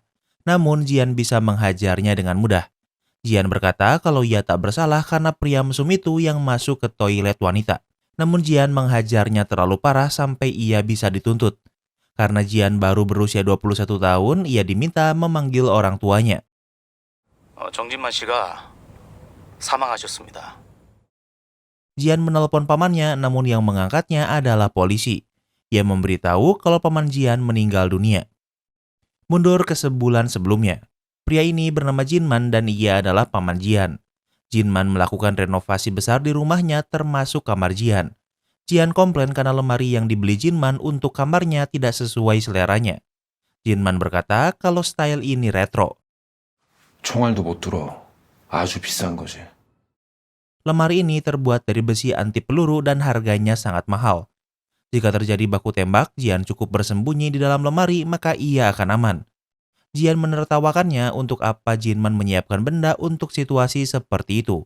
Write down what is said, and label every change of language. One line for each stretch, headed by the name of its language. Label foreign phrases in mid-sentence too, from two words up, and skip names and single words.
Indonesian: Namun Jian bisa menghajarnya dengan mudah. Jian berkata kalau ia tak bersalah karena pria mesum itu yang masuk ke toilet wanita. Namun Jian menghajarnya terlalu parah sampai ia bisa dituntut. Karena Jian baru berusia 21 tahun, ia diminta memanggil orang tuanya.
Korean: 정진만 씨가 사망하셨습니다.
Indonesian: Jian menelpon pamannya, namun yang mengangkatnya adalah polisi. Ia memberitahu kalau paman Jian meninggal dunia. Mundur ke sebulan sebelumnya. Pria ini bernama Jinman dan ia adalah paman Jian. Jinman melakukan renovasi besar di rumahnya termasuk kamar Jian. Jian komplain karena lemari yang dibeli Jinman untuk kamarnya tidak sesuai seleranya. Jinman berkata kalau style ini retro.
Korean: 총알도 못 들어. 아주 비싼 거지.
Indonesian: Lemari ini terbuat dari besi anti peluru dan harganya sangat mahal. Jika terjadi baku tembak, Jian cukup bersembunyi di dalam lemari maka ia akan aman. Jian menertawakannya untuk apa Jinman menyiapkan benda untuk situasi seperti itu.